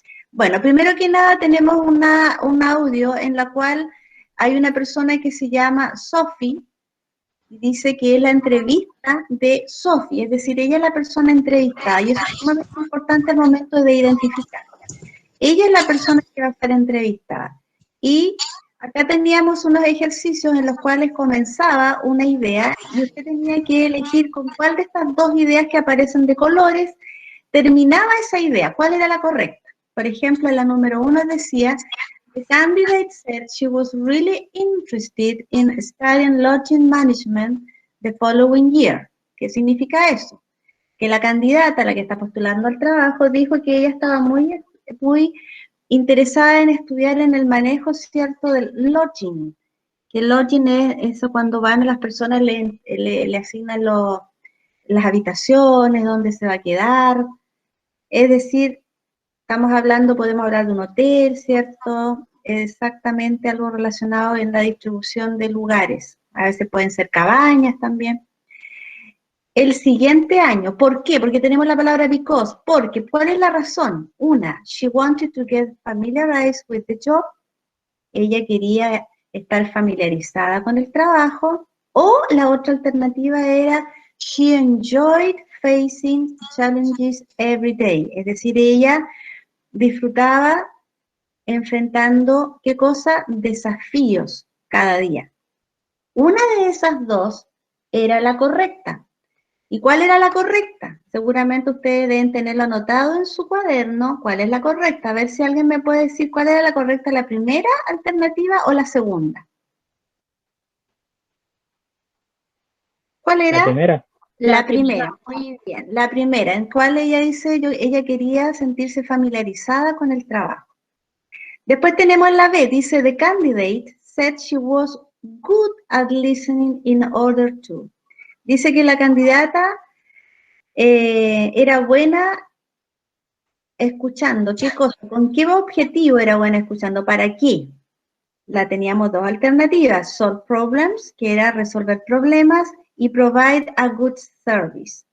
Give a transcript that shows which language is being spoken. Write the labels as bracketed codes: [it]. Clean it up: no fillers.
[es] Bueno, primero que nada tenemos un audio en la cual hay una persona que se llama Sophie, y dice que es la entrevista de Sophie, es decir, ella es la persona entrevistada, y eso es sumamente importante al momento de identificar. Ella es la persona que va a ser entrevistada. Y acá teníamos unos ejercicios en los cuales comenzaba una idea y usted tenía que elegir con cuál de estas dos ideas que aparecen de colores terminaba esa idea, cuál era la correcta. Por ejemplo, en la número 1 decía, [en] the candidate said she was really interested in studying lodging management the following year. [es] ¿Qué significa eso? Que la candidata, la que está postulando al trabajo, dijo que ella estaba muy interesada en estudiar en el manejo, ¿cierto?, del lodging. Que el lodging es eso cuando van las personas, le asignan las habitaciones, dónde se va a quedar. Es decir, podemos hablar de un hotel, ¿cierto? Exactamente algo relacionado en la distribución de lugares. A veces pueden ser cabañas también. el siguiente año. ¿Por qué? Porque tenemos la palabra because. Porque, ¿cuál es la razón? [en] Una, she wanted to get familiarized with the job. [es] Ella quería estar familiarizada con el trabajo. O la otra alternativa era, [en] she enjoyed facing challenges every day. [es] Es decir, ella disfrutaba enfrentando, ¿qué cosa? Desafíos cada día. Una de esas dos era la correcta. ¿Y cuál era la correcta? Seguramente ustedes deben tenerlo anotado en su cuaderno. ¿Cuál es la correcta? A ver si alguien me puede decir cuál era la correcta, la primera alternativa o la segunda. ¿Cuál era? La primera. La primera, muy bien. La primera, en cuál ella dice, ella quería sentirse familiarizada con el trabajo. Después tenemos la B, dice, [en] the candidate said she was good at listening in order to. [es] Dice que la candidata era buena escuchando. ¿Qué cosa? ¿Con qué objetivo era buena escuchando? ¿Para qué? La teníamos dos alternativas. [en] Solve problems, [es] que era resolver problemas, y [en] provide a good service.